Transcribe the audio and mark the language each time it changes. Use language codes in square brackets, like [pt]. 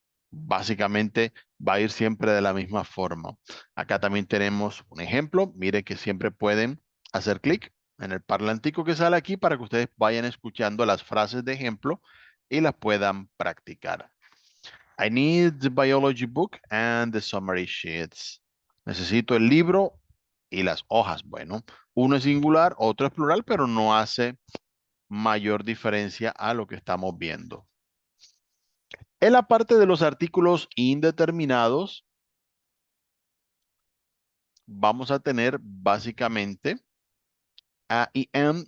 [es] Básicamente va a ir siempre de la misma forma. Acá también tenemos un ejemplo. Mire que siempre pueden hacer clic en el parlantico que sale aquí para que ustedes vayan escuchando las frases de ejemplo y las puedan practicar. [en] I need the biology book and the summary sheets. [es] Necesito el libro y las hojas. Bueno, uno es singular, otro es plural, pero no hace mayor diferencia a lo que estamos viendo. En la parte de los artículos indeterminados, vamos a tener básicamente a y en.